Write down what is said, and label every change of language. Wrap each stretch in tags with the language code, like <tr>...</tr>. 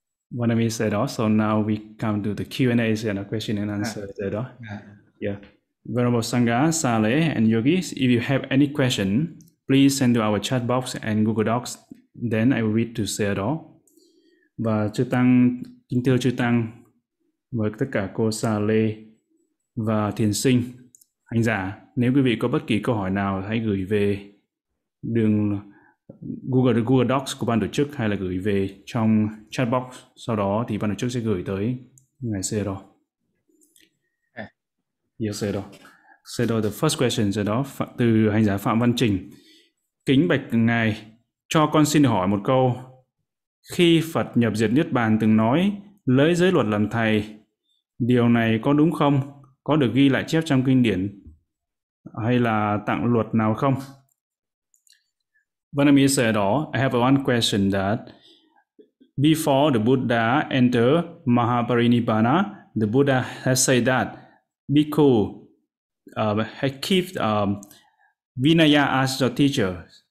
<en>When we said also, now we come to the Q&A and a question and answer. Venerable Sangha, Sale and Yogis, if you have any question, please send to our chat box and Google Docs, then I will read to Sayadaw.</en> <vi>Và Chư Tăng, kính thưa Chư Tăng, với tất cả cô Sa Lê và Thiền Sinh, hành giả, nếu quý vị có bất kỳ câu hỏi nào, hãy gửi về đường Google Docs của ban tổ chức hay là gửi về trong chat box, sau đó thì ban tổ chức sẽ gửi tới ngài Sayadaw.</vi> <en>Yes, Sayadaw. Sayadaw, the first question, Sayadaw,</en> <vi>từ hành giả Phạm Văn Trình. Kính bạch ngài, cho con xin hỏi một câu. Khi Phật nhập diệt Niết Bàn từng nói, lấy giới luật làm thầy, điều này có đúng không? Có được ghi lại chép trong kinh điển hay là tặng luật nào không?</vi> <en>When I said all, I have one question that before the Buddha entered Mahaparinibbana, the Buddha has said that Bhikkhu had kept Vinaya as the teacher.</en>